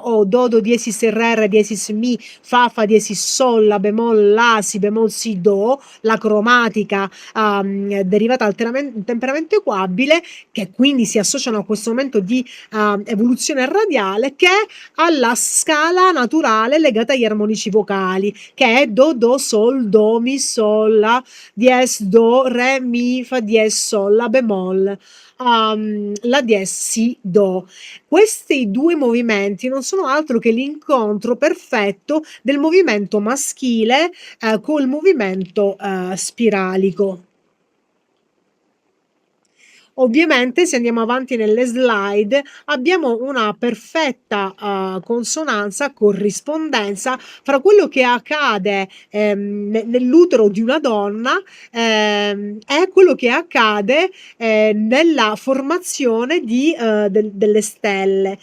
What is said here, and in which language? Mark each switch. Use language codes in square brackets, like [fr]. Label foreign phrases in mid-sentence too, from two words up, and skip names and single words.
[it] o do do diesis re diesis mi fa fa diesis sol la bemoll la si bemoll si do, la cromatica derivata dal temperamento equabile, che quindi si associano a questo momento di evoluzione radiale, che alla scala naturale legata agli armonici vocali, che è do do sol do mi sol la dies do re mi fa dies sol la bemoll, la dies si do. Questi due movimenti non sono altro che l'incontro perfetto del movimento maschile col movimento spiralico. Ovviamente, se andiamo avanti nelle slide, abbiamo una perfetta consonanza, corrispondenza fra quello che accade nell'utero di una donna e quello che accade nella formazione delle stelle.